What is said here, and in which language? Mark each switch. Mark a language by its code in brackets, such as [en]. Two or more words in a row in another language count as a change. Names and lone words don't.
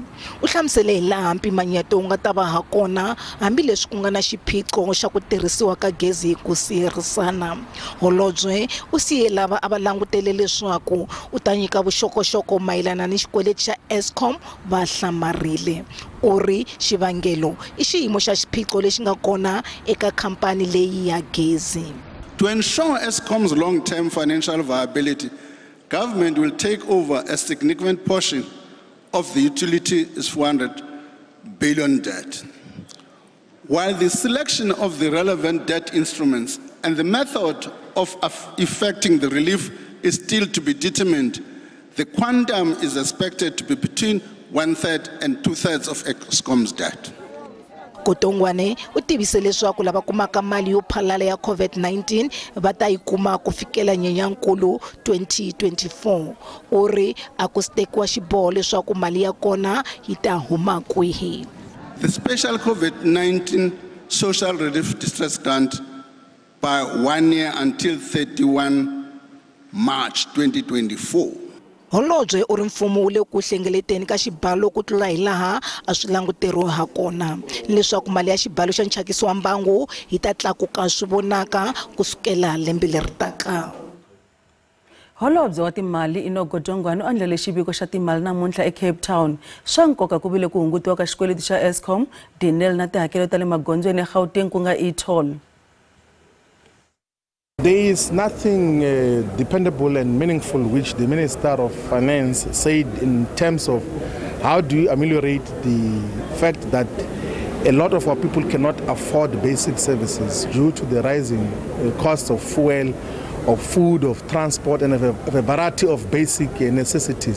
[ts] U hlamusele hi laha mpimanyeto wu nga ta va ha kona hambileswi ku nga na xiphiqo xa ku tirhisiwa ka gezi ku siyerisana. Holobye u siye lava a va langutele leswaku u ta nyika vuxokoxoko mayelana ni xikweleti xa Eskom va hlamarile. U ri xivangelo i xiyimo xa xiphiqo lexi nga kona eka khampani leyi ya gezi. [en] To ensure Eskom's long-term financial viability, government will take over a significant portion of the utility's 400 billion debt. While the selection of the relevant debt instruments and the method of effecting the relief is still to be determined, the quantum is expected to be between 1/3 and 2/3 of Eskom's debt. [ts] Godongwane u tivise leswaku lava kumaka mali yo phalala ya COVID-19 va ta yi kuma ku fikela Nyenyankulu 2024. U ri a ku tekiwa xiboho leswaku mali ya kona yi ta huma kwihi. [en] The special COVID-19 social relief distress grant by 1 year until 31 March 2024. [ts] Holobye u ri mfumo wu le ku hlengeleteni ka xibalo ku tlula hi laha a swi languteriwa ha kona leswaku mali ya xibalo xa nchakiso wa mbangu yi ta tlakuka swi vonaka kusukela lembe leri taka. Holobye wa timali Godongwane u andlele xiviko xa timali namuntlha eCape Town. Swa nkoka ku vile ku hungutiwa ka xikweleti xa Eskom, Denel na tihakelo ta le magondzweni ya Gauteng ku nga e-toll. [en] There is nothing dependable and meaningful which the Minister of Finance said in terms of how do you ameliorate the fact that a lot of our people cannot afford basic services due to the rising cost of fuel, of food, of transport, and of a variety of basic necessities.